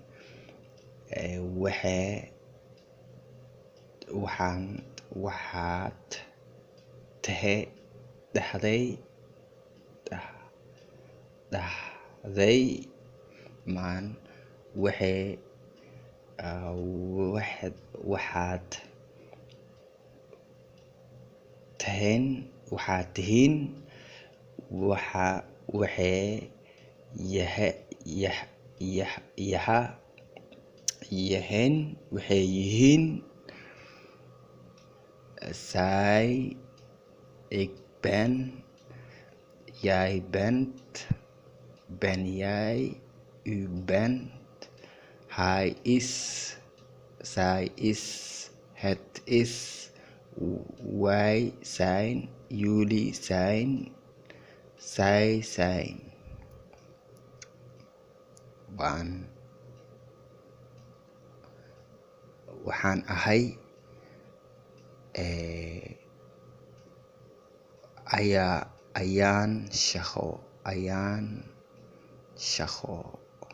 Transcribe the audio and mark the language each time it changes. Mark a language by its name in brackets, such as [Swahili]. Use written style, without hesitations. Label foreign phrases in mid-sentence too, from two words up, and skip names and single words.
[Somali] waxaad dhahday, maan waxaad tihiin, waxay yihiin, [Dutch] ik ben, jij bent, ben jij, u bent, hij is, zij is, het is, wij zijn, jullie zijn, zij zijn. [Somali] Waxaan ahay, ayaan shaqo